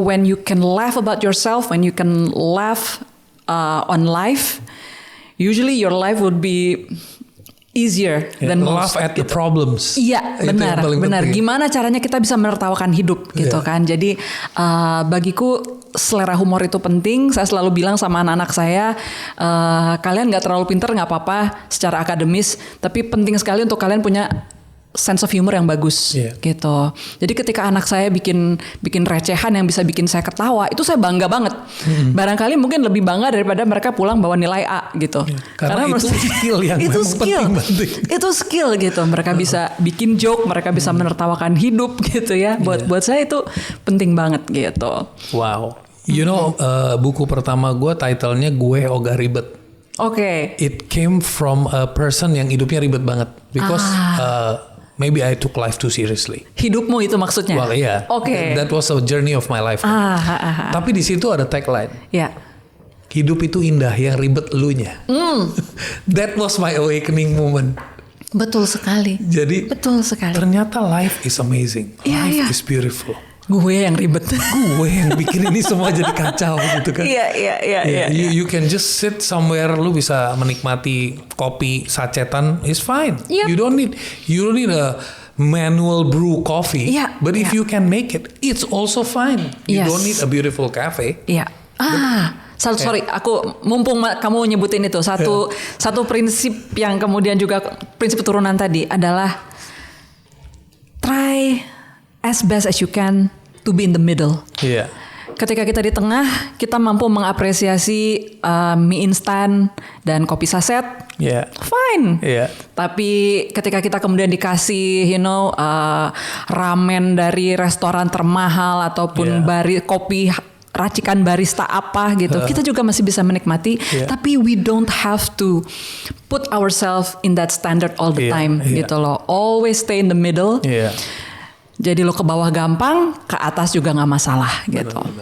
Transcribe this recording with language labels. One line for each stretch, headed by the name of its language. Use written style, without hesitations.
English: When you can laugh about yourself, when you can laugh on life, usually your life would be easier than most. Laugh at the problems.
Indonesian: Iya, benar. Gimana caranya kita bisa menertawakan hidup gitu kan. Jadi bagiku selera humor itu penting. Saya selalu bilang sama anak-anak saya, kalian gak terlalu pinter gak apa-apa secara akademis, tapi penting sekali untuk kalian punya sense of humor yang bagus gitu. Jadi ketika anak saya bikin recehan yang bisa bikin saya ketawa, itu saya bangga banget. Barangkali mungkin lebih bangga daripada mereka pulang bawa nilai A gitu. Karena itu skill yang memang penting. Itu skill gitu. Mereka bisa bikin joke, mereka bisa menertawakan hidup gitu ya. Buat saya itu penting banget gitu.
English: Wow. You know,
Indonesian: buku pertama gue titlenya Gue Ogah Ribet.
English: It came from a person
Indonesian: yang hidupnya ribet banget
English: because maybe I took life too seriously.
Indonesian: Hidupmu itu maksudnya?
English: Well, yeah. That was a journey of my life.
Indonesian: Tapi di situ ada tagline. Hidup itu indah, yang ribet elunya.
English: That was my awakening moment.
Indonesian: Betul sekali. Jadi ternyata
English: life is amazing. Life is beautiful.
Indonesian: Gue yang ribet. Gue yang bikin ini semua jadi kacau gitu kan.
English: You can just sit somewhere,
Indonesian: lu bisa menikmati kopi sachetan
English: is fine. You don't need a manual brew coffee. But if you can make it, it's also fine. You don't need a beautiful cafe.
Indonesian: Sorry, aku mumpung kamu nyebutin itu satu prinsip yang kemudian juga prinsip turunan tadi adalah
English: try as best as you can to be in the middle.
Indonesian: Ketika kita di tengah, kita mampu mengapresiasi mie instan dan kopi saset, fine. Tapi ketika kita kemudian dikasih, ramen dari restoran termahal ataupun kopi racikan barista apa gitu, kita juga masih bisa menikmati.
English: Tapi we don't have to put ourselves in that standard all the time gitu loh. Always stay in the middle.
Indonesian: Jadi lo ke bawah gampang, ke atas juga nggak masalah gitu.